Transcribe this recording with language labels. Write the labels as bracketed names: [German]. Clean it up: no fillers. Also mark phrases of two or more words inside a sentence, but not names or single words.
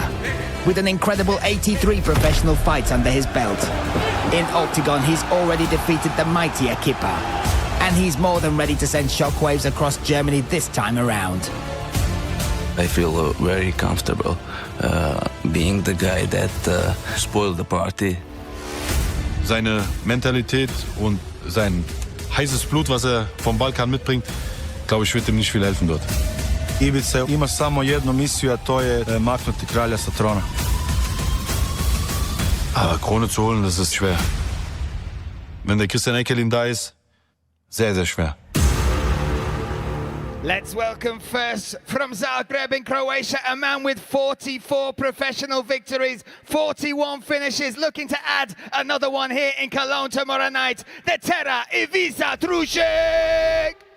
[English] With an incredible 83 professional fights under his belt. In Octagon, he's already defeated the mighty ECKERLIN. And he's more than ready to send shockwaves across Germany this time around. I feel very comfortable being the guy that spoiled the party. [German] Seine Mentalität und sein heißes Blut, was vom Balkan mitbringt, glaube ich, wird ihm nicht viel helfen dort. [Croatian] Ivica ima samo jednu misiju, a to je maknuti kralja sa trona. [German] Aber Krone zu holen, das ist schwer. Wenn der Christian ECKERLIN da ist, sehr, sehr schwer. [English] Let's welcome first from Zagreb in Croatia, a man with 44 professional victories, 41 finishes, looking to add another one here in Cologne tomorrow night, the Terra Ivica TRUSCEK!